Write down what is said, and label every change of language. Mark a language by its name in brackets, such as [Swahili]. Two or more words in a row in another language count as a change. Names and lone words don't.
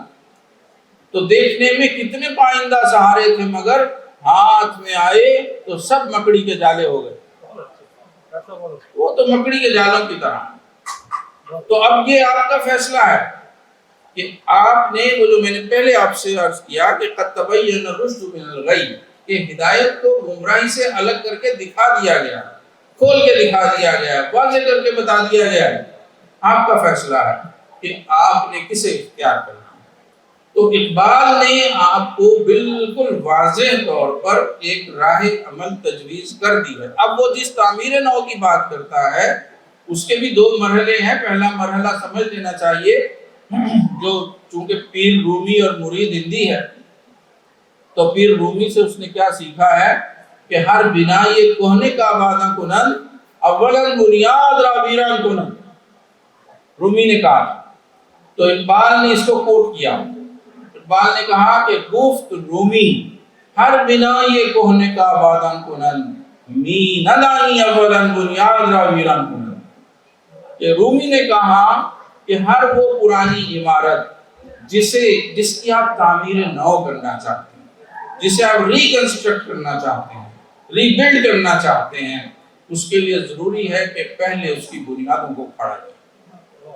[Urdu] تو دیکھنے میں کتنے پائندہ سہارے تھے، مگر ہاتھ میں آئے تو سب مکڑی کے جالے ہو گئے. وہ تو مکڑی کے جالوں کی طرح. تو اب یہ آپ کا فیصلہ ہے کہ آپ نے وہ جو میں نے پہلے آپ سے عرض کیا کہ [Arabic] قد تبین الرشد من الغی، [Urdu] کہ ہدایت کو گمراہی سے الگ کر کے دکھا دیا گیا، کھول کے دکھا دیا گیا، واضح کر کے بتا دیا گیا ہے، آپ کا فیصلہ ہے کہ آپ نے کسے اختیار کرنا ہے۔ تو اقبال نے آپ کو بالکل واضح طور پر ایک راہ عمل تجویز کر دی ہے۔ اب وہ جس تعمیر نو کی بات کرتا ہے اس کے بھی 2 مرحلے ہیں۔ پہلا مرحلہ سمجھ لینا چاہیے، جو چونکہ پیر رومی اور مرید ہندی ہے، تو پیر رومی سے اس نے کیا سیکھا ہے کہ [Persian] ہر بنا یہ کوہنے کا آباداں کنن اولن بنیاد را ویران کنن، [Urdu] رومی نے کہا۔ تو اقبال نے اس کو کوٹ کیا، اقبال نے کہا کہ [Persian] گفت رومی ہر بنا یہ کوہنے کا آباداں کنن می ندانی اولن بنیاد را ویران کنن، [Urdu] کہ رومی نے کہا کہ ہر وہ پرانی عمارت جس کی آپ تعمیر نو کرنا چاہتے ہیں، جسے آپ ریکنسٹرکٹ کرنا چاہتے ہیں، [English] rebuild [Urdu] کرنا چاہتے ہیں، اس کے لیے ضروری ہے کہ پہلے اس کی بنیادوں کو کھڑا جائے۔